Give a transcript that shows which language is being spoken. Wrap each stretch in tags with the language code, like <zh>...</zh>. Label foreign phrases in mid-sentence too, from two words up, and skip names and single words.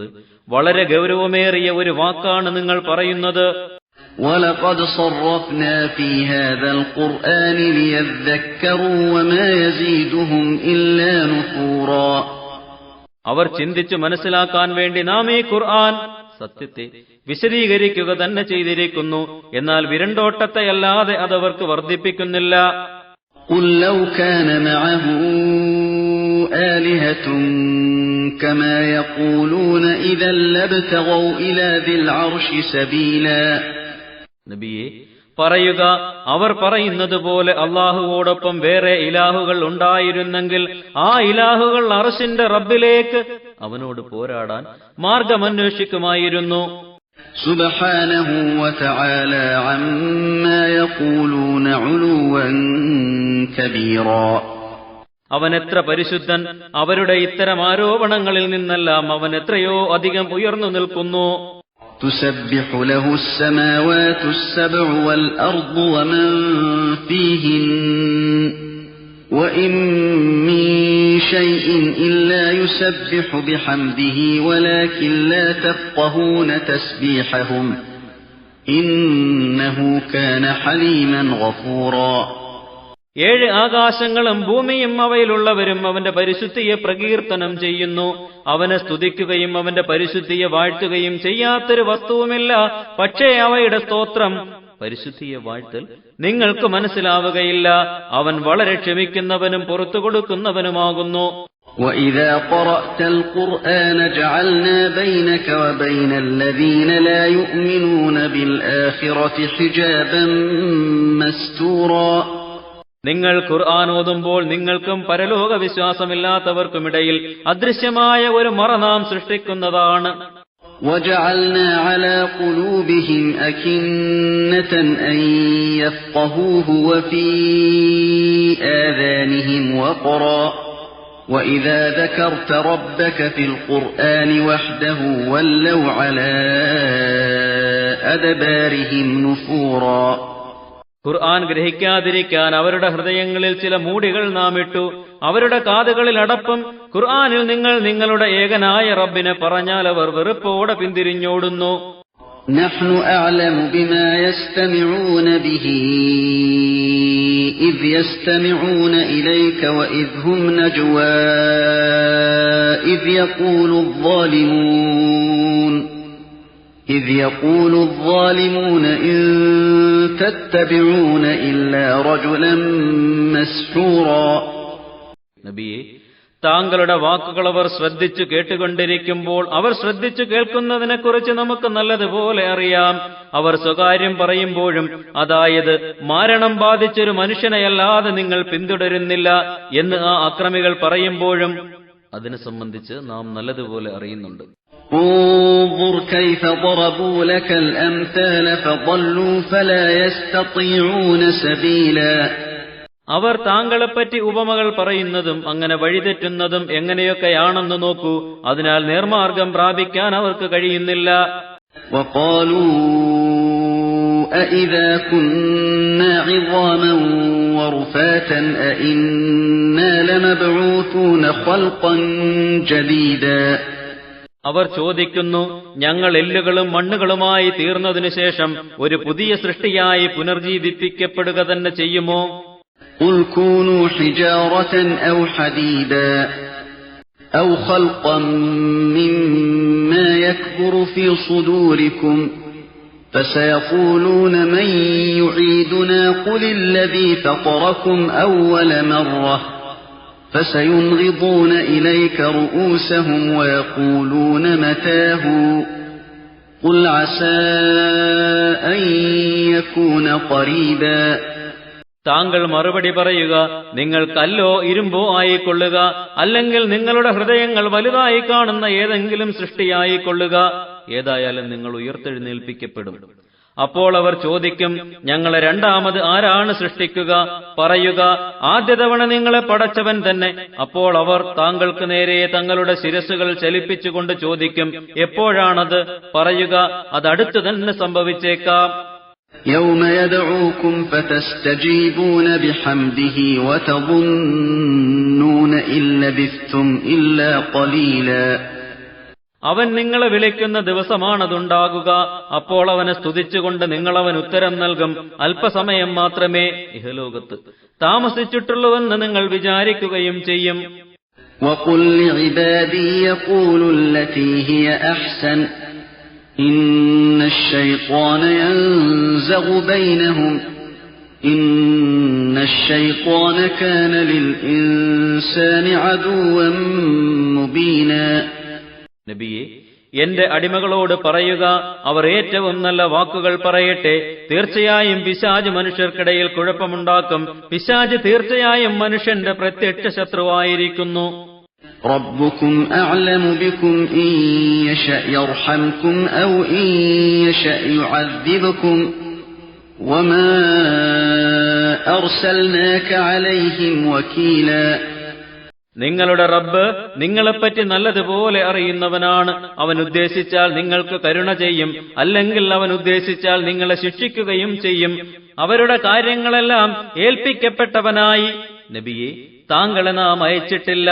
<ml>വളരെ ഗൗരവമേറിയ ഒരു വാക്കാണ് നിങ്ങൾ പറയുന്നത്.</ml> <ar>وَلَقَدْ صَرَّفْنَا فِي هَذَا الْقُرْآنِ لِيَذَّكَّرُوا وَمَا يَزِيدُهُمْ إِلَّا نُفُورًا.</ar> <ml>അവർ ചിന്തിച്ചു മനസ്സിലാക്കാൻ വേണ്ടി നാം ഈ ഖുർആൻ സത്യത്തെ വിശദീകരിക്കുക തന്നെ ചെയ്തിരിക്കുന്നു. എന്നാൽ വിരണ്ടോട്ടത്തെയല്ലാതെ അതവർക്ക് വർദ്ധിപ്പിക്കുന്നില്ല.</ml> <ar>قُلْ لَوْ كَانَ مَعَهُ آلِهَةٌ كَمَا يَقُولُونَ إِذًا لَّابْتَغَوْا إِلَى ذِي الْعَرْشِ سَبِيلًا.</ar> <ml>നബിയെ പറയുക, അവർ പറയുന്നത് പോലെ അല്ലാഹുവോടൊപ്പം വേറെ ഇലാഹുകൾ ഉണ്ടായിരുന്നെങ്കിൽ ആ ഇലാഹുകൾ അർശിന്റെ റബ്ബിലേക്ക് അവനോട് പോരാടാൻ മാർഗമന്വേഷിക്കുമായിരുന്നു.</ml> <ar>سبحانه وتعالى عما يقولون علوا كبيرا.</ar> <ml>അവൻ എത്ര പരിശുദ്ധൻ! അവരുടെ ഇത്തരം ആരോപണങ്ങളിൽ നിന്നെല്ലാം അവൻ എത്രയോ അധികം ഉയർന്നു നിൽക്കുന്നു.</ml> <ar>تسبح له السماوات السبع والأرض ومن فيهن وَإِن مِّن شَيْءٍ إِلَّا يُسَبِّحُ بِحَمْدِهِ وَلَكِن لَّا تَفْقَهُونَ تَسْبِيحَهُمْ إِنَّهُ كَانَ حَلِيمًا غَفُورًا.</ar> <ml>7 ആകാശങ്ങളും ഭൂമിയും അവയിലുള്ളവരും അവന്റെ പരിശുദ്ധിയെ പ്രകീർത്തനം ചെയ്യുന്നു. അവനെ സ്തുതിക്കുകയും അവന്റെ പരിശുദ്ധിയെ വാഴ്ത്തുകയും ചെയ്യാത്തൊരു വസ്തുവുമില്ല. പക്ഷേ അവയുടെ സ്തോത്രം, പരിശുദ്ധിയെ വാഴ്ത്തൽ നിങ്ങൾക്ക് മനസ്സിലാവുകയില്ല. അവൻ വളരെ ക്ഷമിക്കുന്നവനും പുറത്തു കൊടുക്കുന്നവനുമാകുന്നു.</ml> <ar>وَإِذَا قَرَأْتَ الْقُرْآنَ جَعَلْنَا بَيْنَكَ وَبَيْنَ الَّذِينَ لَا يُؤْمِنُونَ بِالْآخِرَةِ حِجَابًا مَسْتُورًا.</ar> <ml>നിങ്ങൾ ഖുർആൻ ഓതുമ്പോൾ നിങ്ങൾക്കും പരലോക വിശ്വാസമില്ലാത്തവർക്കുമിടയിൽ അദൃശ്യമായ ഒരു മറ നാം സൃഷ്ടിക്കുന്നതാണ്.</ml> <ar>وَجَعَلْنَا عَلَى قُلُوبِهِمْ أَكِنَّةً أَن يَفْقَهُوهُ وَفِي آذَانِهِمْ وَقْرًا وَإِذَا ذَكَرْتَ رَبَّكَ فِي الْقُرْآنِ وَحْدَهُ وَلَّوْا عَلَى أَدْبَارِهِمْ نُفُورًا.</ar> <ml>ഖുർആൻ ഗ്രഹിക്കാതിരിക്കാൻ അവരുടെ ഹൃദയങ്ങളിൽ ചില മൂടികൾ നാം ഇട്ടു. അവരുടെ കാതുകളിൽ അടപ്പും. ഖുർആനിൽ നിങ്ങൾ നിങ്ങളുടെ ഏകനായ റബ്ബിനെ പറഞ്ഞാൽ അവർ വെറുപ്പോടെ പിന്തിരിഞ്ഞോടുന്നു.</ml> <ar>نحن أعلم بما يستمعون به إذ يستمعون إليك وإذ هم نجوى إذ يقول الظالمون إن تتبعون إلا رجلا مسحورا.</ar> <ml>നബിയെ, താങ്കളുടെ വാക്കുകൾ അവർ ശ്രദ്ധിച്ചു കേട്ടുകൊണ്ടിരിക്കുമ്പോൾ അവർ ശ്രദ്ധിച്ചു കേൾക്കുന്നതിനെക്കുറിച്ച് നമുക്ക് നല്ലതുപോലെ അറിയാം. അവർ സ്വകാര്യം പറയുമ്പോഴും, അതായത് മരണം ബാധിച്ചൊരു മനുഷ്യനെയല്ലാതെ നിങ്ങൾ പിന്തുടരുന്നില്ല എന്ന് ആ അക്രമികൾ പറയുമ്പോഴും അതിനെ സംബന്ധിച്ച് നാം നല്ലതുപോലെ അറിയുന്നുണ്ട്.</ml> <ar>انظر كيف ضربوا لك الأمثال فضلوا فلا يستطيعون سبيلا.</ar> <ml>അവർ താങ്കളെപ്പറ്റി ഉപമകൾ പറയുന്നതും അങ്ങനെ വഴിതെറ്റുന്നതും എങ്ങനെയൊക്കെയാണെന്ന് നോക്കൂ. അതിനാൽ നേർമാർഗം പ്രാപിക്കാൻ അവർക്ക് കഴിയുന്നില്ല.</ml> <ar>وقالوا أإذا كنا عظاما ورفاتا أإنا لمبعوثون خلقا جديدا.</ar> <ml>അവർ ചോദിക്കുന്നു, ഞങ്ങൾ എല്ലുകളും മണ്ണുകളുമായി തീർന്നതിനു ശേഷം ഒരു പുതിയ സൃഷ്ടിയായി പുനർജീവിപ്പിക്കപ്പെടുക തന്നെ ചെയ്യുമോ?</ml> <ar>قل كونوا حجارة أو حديدا أو خلقا مما يكبر في صدوركم فسيقولون من يعيدنا قل الذي فطركم أول مرة فسينغضون إليك رؤوسهم ويقولون متاه قل عسى أن يكون قريبا.</ar> <ml>താങ്കൾ മറുപടി പറയുക, നിങ്ങൾ കല്ലോ ഇരുമ്പോ ആയിക്കൊള്ളുക, അല്ലെങ്കിൽ നിങ്ങളുടെ ഹൃദയങ്ങൾ വലുതായി കാണുന്ന ഏതെങ്കിലും സൃഷ്ടിയായിക്കൊള്ളുക. ഏതായാലും നിങ്ങൾ ഉയർത്തെഴുന്നേൽപ്പിക്കപ്പെടും. അപ്പോൾ അവർ ചോദിക്കും, ഞങ്ങളെ രണ്ടാമത് ആരാണ് സൃഷ്ടിക്കുക? പറയുക, ആദ്യ തവണ നിങ്ങളെ പടച്ചവൻ തന്നെ. അപ്പോൾ അവർ താങ്കൾക്ക് നേരെ തങ്ങളുടെ ശിരസ്സുകൾ ചലിപ്പിച്ചുകൊണ്ട് ചോദിക്കും, എപ്പോഴാണത്? പറയുക, അതടുത്തു തന്നെ സംഭവിച്ചേക്കാം.</ml> <ar>يوم يدعوكم فتستجيبون بحمده وتظنون إن لبثتم إلا قليلا.</ar> <ml>അവൻ നിങ്ങളെ വിളിക്കുന്ന ദിവസമാണതുണ്ടാകുക. അപ്പോൾ അവനെ സ്തുതിച്ചുകൊണ്ട് നിങ്ങളവൻ ഉത്തരം നൽകും, അല്പസമയം മാത്രമേ ഇഹലോകത്ത് താമസിച്ചിട്ടുള്ളൂവെന്ന് നിങ്ങൾ വിചാരിക്കുകയും ചെയ്യും.</ml> <ar>وقل لعبادي يقولوا التي هي أحسن إن الشيطان ينزغ بينهم إن الشيطان كان للإنسان عدوا مبينا.</ar> <ml>നബിയെ, എന്റെ അടിമകളോട് പറയുക, അവർ ഏറ്റവും നല്ല വാക്കുകൾ പറയട്ടെ. തീർച്ചയായും പിശാച് മനുഷ്യർക്കിടയിൽ കുഴപ്പമുണ്ടാക്കും. പിശാച് തീർച്ചയായും മനുഷ്യന്റെ പ്രത്യക്ഷ ശത്രുവായിരിക്കുന്നു.</ml> <ar>ربكم أعلم بكم إن يشأ يرحمكم أو إن يشأ يعذبكم وما أرسلناك عليهم وكيلا.</ar> <ml>നിങ്ങളുടെ റബ്ബ് നിങ്ങളെപ്പറ്റി നല്ലതുപോലെ അറിയുന്നവനാണ്. അവൻ ഉദ്ദേശിച്ചാൽ നിങ്ങൾക്ക് കരുണ ചെയ്യും, അല്ലെങ്കിൽ അവൻ ഉദ്ദേശിച്ചാൽ നിങ്ങളെ ശിക്ഷിക്കുകയും ചെയ്യും. അവരുടെ കാര്യങ്ങളെല്ലാം ഏൽപ്പിക്കപ്പെട്ടവനായി നബിയെ, താങ്കളെ നാം അയച്ചിട്ടില്ല.</ml>